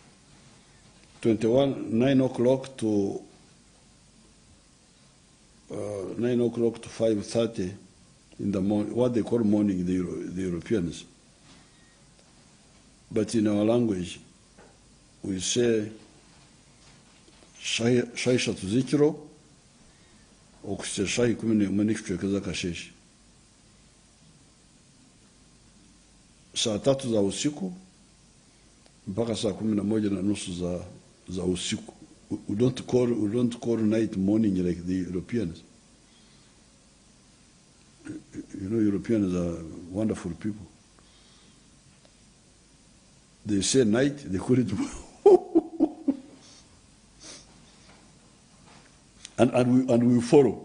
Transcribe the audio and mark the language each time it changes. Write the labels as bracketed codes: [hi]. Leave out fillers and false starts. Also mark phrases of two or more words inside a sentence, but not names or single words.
[en] 9 o'clock to 5:30 in the morning, what they call morning, the Europeans. But in our language, we say [nyn] shayi eshatu z'ekiro okuhisa shayi 11 n'ekicweka z'akasheeshe. [sw] Saa 3 za usiku mpaka saa 11:30 za usiku. [en] We don't call night morning like the Europeans. You know, Europeans are wonderful people. They say night, they call it and we follow.